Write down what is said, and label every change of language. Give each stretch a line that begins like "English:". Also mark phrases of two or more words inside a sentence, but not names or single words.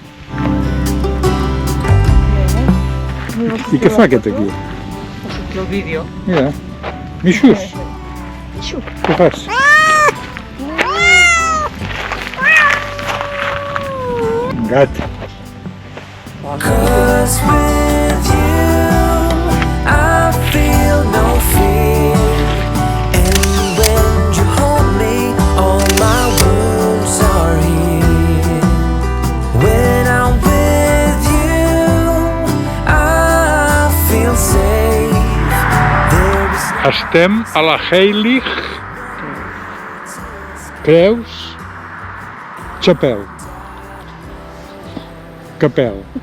Catalan: I què fa aquest aquí? Ha sortit el vídeo. Mira. Mixus, què fas? Gat.
English: 'Cause with you, I feel no fear. And when you hold me, all my wounds are healed. When I'm with you, I feel safe. There is
Catalan: Estem a la Heilig Creus Chapel. Capel.